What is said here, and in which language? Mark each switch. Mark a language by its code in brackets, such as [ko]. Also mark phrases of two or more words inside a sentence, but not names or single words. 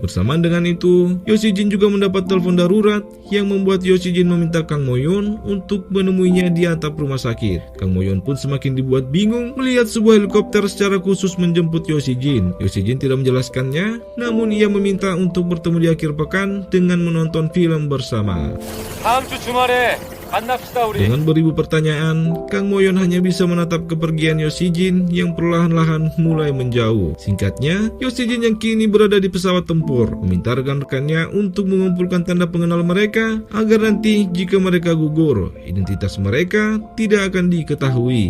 [id] Bersamaan dengan itu, Yo Si-jin juga mendapat telepon darurat yang membuat Yo Si-jin meminta Kang Mo-yeon untuk menemuinya di atap rumah sakit. Kang Mo-yeon pun semakin dibuat bingung melihat sebuah helikopter secara khusus menjemput Yo Si-jin. Yo Si-jin tidak menjelaskannya, namun ia meminta untuk bertemu di akhir pekan dengan menonton film bersama. [ko] 다음 주 주말에 만납시다 우리. [id] Dengan beribu pertanyaan, Kang Mo-yeon hanya bisa menatap kepergian Yo Si-jin yang perlahan-lahan mulai menjauh. Singkatnya, Yo Si-jin yang kini berada di pesawat tempur meminta rekan-rekannya untuk mengumpulkan tanda pengenal mereka agar nanti jika mereka gugur, identitas mereka tidak akan diketahui.